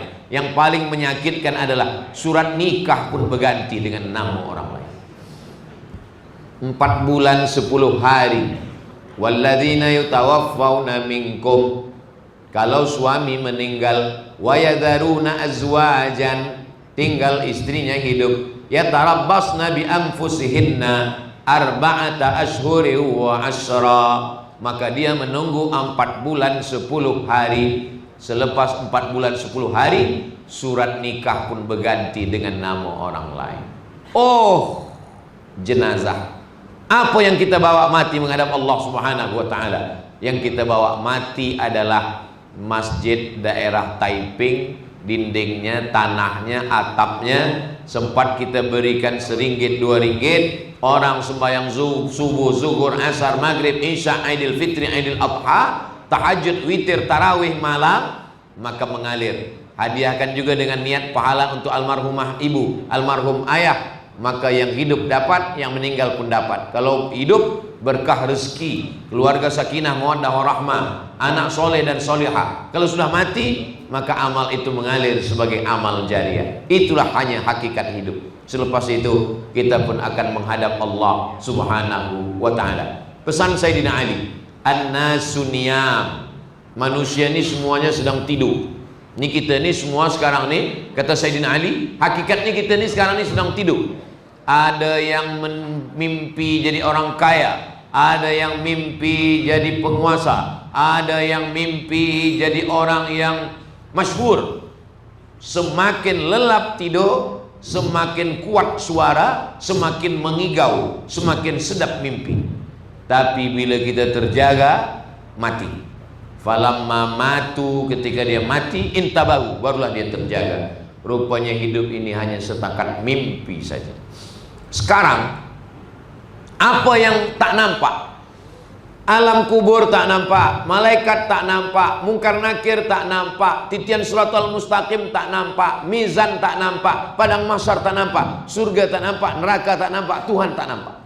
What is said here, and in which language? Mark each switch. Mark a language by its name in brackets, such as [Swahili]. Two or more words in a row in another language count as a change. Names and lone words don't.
[Malay] Yang paling menyakitkan adalah surat nikah pun berganti dengan nama orang lain. 4 bulan 10 hari. [Arabic] والذين يتوفون منكم, [Malay] kalau suami meninggal, [Arabic] ويذرون أزواجا, [Malay] tinggal istrinya hidup, [Arabic] يتربصن بأنفسهن أربعة أشهر وعشرا, [Malay] maka dia menunggu 4 bulan 10 hari. Selepas 4 bulan 10 hari, surat nikah pun berganti dengan nama orang lain. Oh, jenazah. Apa yang kita bawa mati menghadap Allah [Arabic] سبحانه وتعالى? [Malay] Yang kita bawa mati adalah masjid daerah Taiping, dindingnya, tanahnya, atapnya. Sempat kita berikan RM1, RM2. Orang sembahyang subuh, zuhur, asar, maghrib, isya, Aidil Fitri, Aidil Adha, tahajud, witir, tarawih malam, maka mengalir. Hadiahkan juga dengan niat pahala untuk almarhumah ibu, almarhum ayah. Maka yang hidup dapat, yang meninggal pun dapat. Kalau hidup, berkah rezeki, keluarga sakinah, [Arabic] مودة ورحمة, [Malay] anak soleh dan solihah. Kalau sudah mati, maka amal itu mengalir sebagai amal jariah. Itulah hanya hakikat hidup. Selepas itu kita pun akan menghadap Allah [Arabic] سبحانه وتعالى. [Malay] Pesan Sayyidina Ali, [Arabic] الناس نيام, [Malay] manusia ini semuanya sedang tidur. Ini kita ini semua sekarang ini, kata Sayyidina Ali, hakikatnya kita ini sekarang ini sedang tidur. Ada yang mimpi jadi orang kaya, ada yang mimpi jadi penguasa, ada yang mimpi jadi orang yang masyhur. Semakin lelap tidur, semakin kuat suara, semakin mengigau, semakin sedap mimpi. Tapi bila kita terjaga, mati. [Arabic] فلما ماتوا, [Malay] ketika dia mati, [Arabic] انتبهوا, [Malay] barulah dia terjaga. Rupanya hidup ini hanya setakat mimpi saja. Sekarang, apa yang tak nampak? Alam kubur tak nampak, malaikat tak nampak, mungkar nakir tak nampak, titian [Arabic] الصراط المستقيم [Malay] tak nampak, mizan tak nampak, padang mahsyar tak nampak, surga tak nampak, neraka tak nampak, Tuhan tak nampak.